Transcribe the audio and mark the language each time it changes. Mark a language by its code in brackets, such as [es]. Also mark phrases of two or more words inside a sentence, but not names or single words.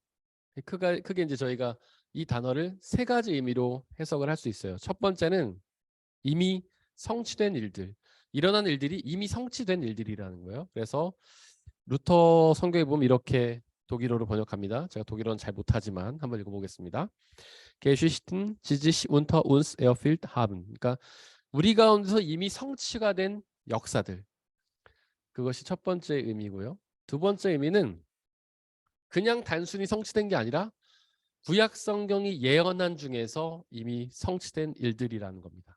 [ko] 크게 이제 저희가 이 단어를 세 가지 의미로 해석을 할 수 있어요. 첫 번째는 이미 성취된 일들, 일어난 일들이 이미 성취된 일들이라는 거예요. 그래서 루터 성경에 보면 이렇게 독일어로 번역합니다. 제가 독일어는 잘 못하지만 한번 읽어보겠습니다. [de] Geschichten, die sich unter uns erfüllt haben. [ko] 그러니까 우리 가운데서 이미 성취가 된 역사들. 그것이 첫 번째 의미고요. 두 번째 의미는 그냥 단순히 성취된 게 아니라 구약 성경이 예언한 중에서 이미 성취된 일들이라는 겁니다.